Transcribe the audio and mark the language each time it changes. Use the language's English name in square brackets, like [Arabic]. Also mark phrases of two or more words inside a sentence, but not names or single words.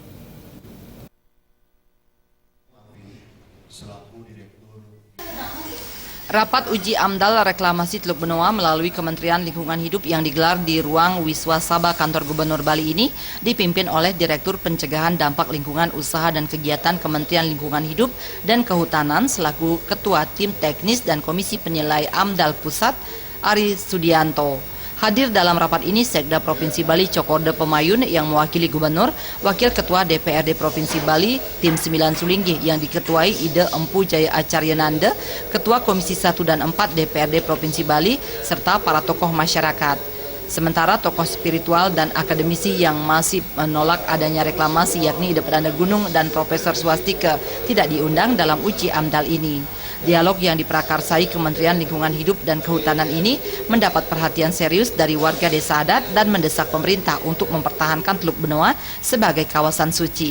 [Indonesian] Rapat uji AMDAL reklamasi Teluk Benoa melalui Kementerian Lingkungan Hidup yang digelar di ruang Wiswa Sabha Kantor Gubernur Bali ini dipimpin oleh Direktur Pencegahan Dampak Lingkungan Usaha dan Kegiatan Kementerian Lingkungan Hidup dan Kehutanan selaku Ketua Tim Teknis dan Komisi Penilai AMDAL Pusat, Ari Sudianto. Hadir dalam rapat ini Sekda Provinsi Bali Cokorde Pemayun yang mewakili Gubernur, Wakil Ketua DPRD Provinsi Bali, Tim 9 Sulinggi yang diketuai Ide Empu Jaya Acaryananda, Ketua Komisi 1 dan 4 DPRD Provinsi Bali, serta para tokoh masyarakat. Sementara tokoh spiritual dan akademisi yang masih menolak adanya reklamasi yakni Ide Perdana Gunung dan Profesor Swastika tidak diundang dalam uji AMDAL ini. Dialog yang diprakarsai Kementerian Lingkungan Hidup dan Kehutanan ini mendapat perhatian serius dari warga desa adat dan mendesak pemerintah untuk mempertahankan Teluk Benoa sebagai kawasan suci.